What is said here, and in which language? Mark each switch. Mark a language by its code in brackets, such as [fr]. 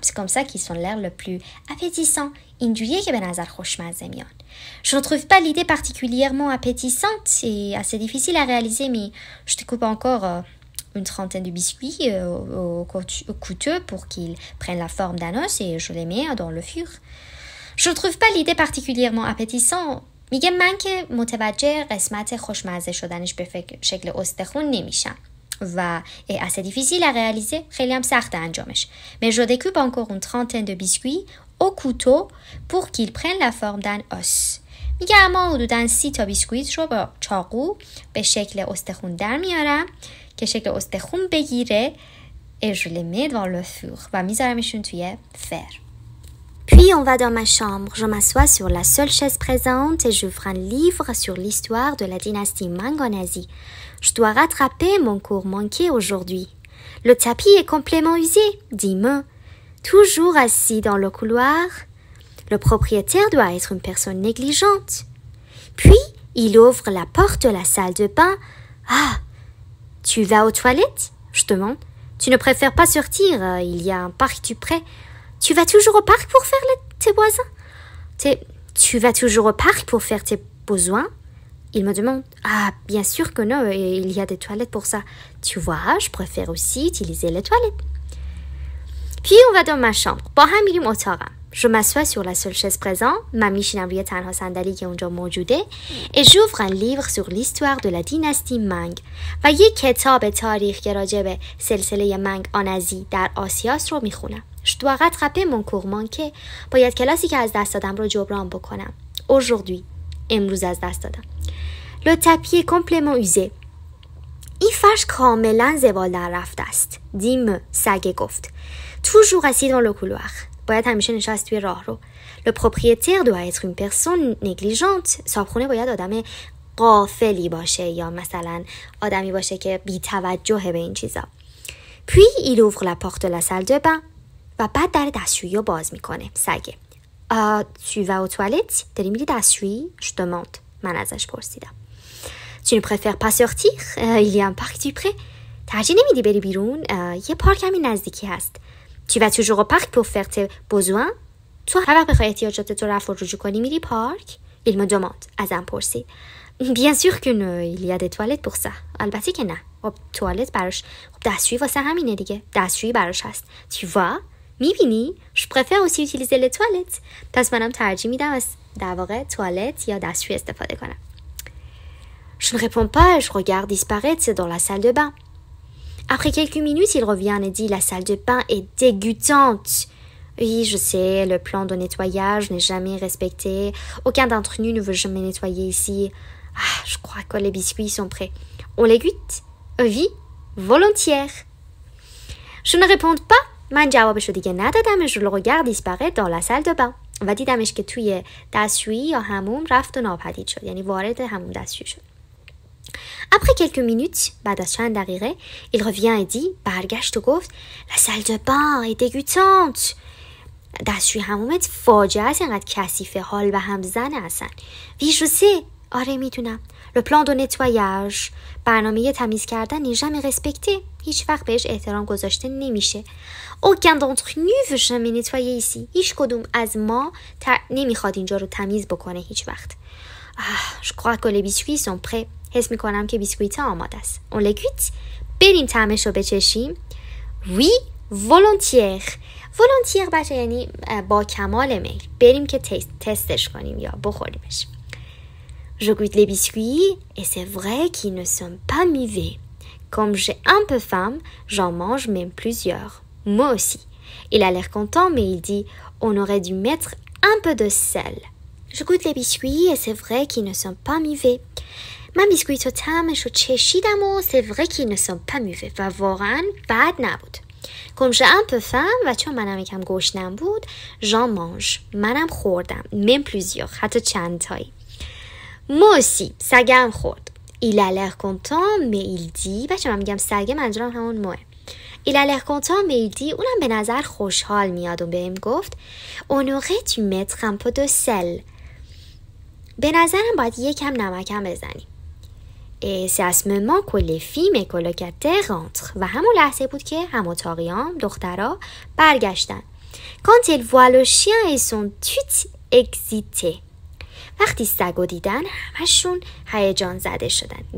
[fr] C'est comme ça qu'ils sont l'air le plus appétissant. [fa] اینجوریه که به نظر خوشمزه میان. [fr] Je ne trouve pas l'idée particulièrement appétissante. C'est assez difficile à réaliser, mais je te coupe encore une trentaine de biscuits au couteau pour qu'ils prennent la forme d'un os et je les mets dans le four. Je ne trouve pas l'idée particulièrement appétissante. [fa] میگه من که متوجه قسمت خوشمزه شدنش به شکل استخون نمیشم و [fr] assez difficile à réaliser. [fa] خیلی هم سخت انجامش. [fr] Mais je découpe encore une trentaine de biscuits au couteau pour qu'ils prennent la forme d'un os. [fa] میگه اما حدوداً 30 تا بیسکویت رو با چاقو به شکل استخون در میارم که شکل استخون بگیره. [fr] Et je les mets dans le four [fa] و میذارمشون توی فر. [fr] Puis on va dans ma chambre, je m'assois sur la seule chaise présente et j'ouvre un livre sur l'histoire de la dynastie Ming en Asie. Je dois rattraper mon cours manqué aujourd'hui. Le tapis est complètement usé, dit Me. Toujours assis dans le couloir, le propriétaire doit être une personne négligente. Puis il ouvre la porte de la salle de bain. Ah, tu vas aux toilettes? Je demande. Tu ne préfères pas sortir, il y a un parc tout près. Tu vas toujours au parc pour faire tes besoins? Tu vas toujours au parc pour faire tes besoins? Il me demande. Ah, bien sûr que non, il y a des toilettes pour ça. Tu vois, je préfère aussi utiliser les toilettes. Puis on va dans ma chambre. [fa] با هم میریم اتاقم. [fr] Je m'assois sur la seule chaise présente. [fa] من میشینم روی تنها صندلی که اونجا موجوده. [fr] Et j'ouvre un livre sur l'histoire de la dynastie Ming. [fa] و یک کتاب تاریخ که راجع به سلسله منگ آنازی در آسیاس رو میخونم. [fr] Je dois rattraper mon cours manqué. [fa] باید کلاسی که از دست دادم رو جبران بکنم. [fr] Aujourd'hui. [fa] امروز از دست دادم. [fr] Le tapis est complètement usé. [fa] این فرش کاملا زبال در رفته است. دیم سگ گفت. [fr] Toujours assis dans le couloir. [fa] باید همیشه نشست توی راه رو. [fr] Le propriétaire doit être une personne négligente. [fa] صاحبخونه باید آدم غافلی باشه یا مثلا آدمی باشه که بی توجه به این چیزا. [fr] Puis il ouvre la porte de la salle de bain [fa] و بعد در دستشویی رو باز میکنه. سگه. [fr] Tu vas aux toilettes? [fa] داری میری دستشویی؟ [fr] Je demande. [fa] من ازش پرسیدم. [fr] Tu ne préfères pas sortir? Il y a un parc tout près. [fa] ترجیح نمیدی بری بیرون؟ یه پارک همین نزدیکی هست. [fr] Tu vas toujours au parc pour faire tes besoins? [fa] تو هر وقت بخوای احتیاجات تو رفع و رجوع کنی میری پارک؟ [fr] Il me demande. [fa] ازم پرسید. [fr] Bien sûr que non, il y a des toilettes pour ça. [fa] البته که نه. خب توالت براش. خب دستشویی واسه همینه دیگه. دستشویی براش هست. [fr] Tu vois? [fa] میبینی؟ [fr] Je préfère aussi utiliser les toilettes. [fa] پس منم ترجیح میدم از در واقع توالت یا دستشویی استفاده کنم. [fr] Je ne réponds pas et je regarde disparaître dans la salle de bain. Après quelques minutes, il revient et dit « La salle de bain est dégoûtante. » Oui, je sais, le plan de nettoyage n'est jamais respecté. Aucun d'entre nous ne veut jamais nettoyer ici. Ah, je crois que les biscuits sont prêts. On les goûte? Oui, volontiers. Je ne réponds pas. [fa] من جوابشو دیگه ندادم. [fr] Je le regarde disparaître dans la salle de bain. [fa] و دیدمش که توی دستشویی یا حموم رفت و ناپدید شد. یعنی وارد حموم دستشویی شد. [fr] Après quelques minutes, [fa] بعد از چند دقیقه, [fr] il revient et dit, [fa] برگشت و گفت, [fr] la salle de bain est dégoûtante. [fa] دستشویی حمومت فاجعه است، اینقدر کثیفه، حال به هم زنه اصلا. [fr] Oui, je sais. [fa] آره میدونم. [fr] Le plan de nettoyage. [fa] برنامه تمیز کردن [fr] n'est jamais respecté. [fa] هیچ وقت بهش احترام گذاشته نمیشه. [fr] Aucun d'entre nous veut jamais nettoyer ici. [fa] هیچ کدوم از ما نمیخواد اینجا رو تمیز بکنه هیچ وقت. [fr] Je crois que les biscuits sont prêts. [fa] حس میکنم که بیسکویت آماده است. [fr] On les goûte. [fa] بریم طعمش رو بچشیم. [fr] Oui, volontiers. [fa] volontiers بچه یعنی با کمال میل. بریم که تستش کنیم یا بخوریمش. [fr] Je goûte les biscuits et c'est vrai qu'ils ne sont pas mauvais. Comme j'ai un peu faim, j'en mange même plusieurs. Moi aussi. Il a l'air content mais il dit on aurait dû mettre un peu de sel. Je goûte les biscuits et c'est vrai qu'ils ne sont pas mauvais. [fa] من بیسکویت رو طعمش رو چشیدم و [fr] c'est vrai qu'ils ne sont pas mauvais [fa] و واقعا بد نبود. [fr] Comme j'ai un peu faim [fa] و چون منم یکم گشنم بود [fr] j'en mange. [fa] منم خوردم. [fr] même plusieurs. [fa] حتی چند تایی. [fr] Moi aussi. [fa] سگم خورد. [fr] Il a l'air content mais il dit [fa] بچه من میگم سگه منظورم همون موه. [fr] Il a l'air content mais il dit [fa] اونم به نظر خوشحال میاد و بهم گفت [fr] on aurait dû mettre un peu de sel. [fa] به نظرم باید یکم نمکم بزنیم. [fr] Et c'est à ce moment que les filles mes colocataires rentrent. [fa] و همون لحظه بود که هماتاقیام دخترها برگشتن. [fr] Quand elles voient le chien ils sont toutes excitées. [fa] وقتی سگو دیدن همشون هیجان زده شدن.